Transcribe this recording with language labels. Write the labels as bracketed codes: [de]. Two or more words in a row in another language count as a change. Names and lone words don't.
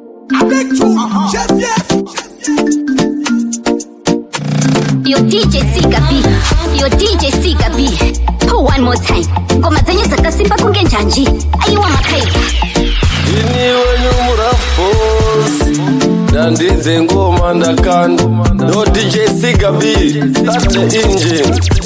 [en] I make two. Uh-huh. Chef, yes. Yo, D J Sika B. Yo, D J Sika B. One more time. [sn] Ngoma dzenyu dzakasimba kunge njanji. Ayiwa, Makaipa. Ini wenyu murafu boss. Dandidze ngoma ndakanda. [en] Yo, D J Sika B. Start the engine.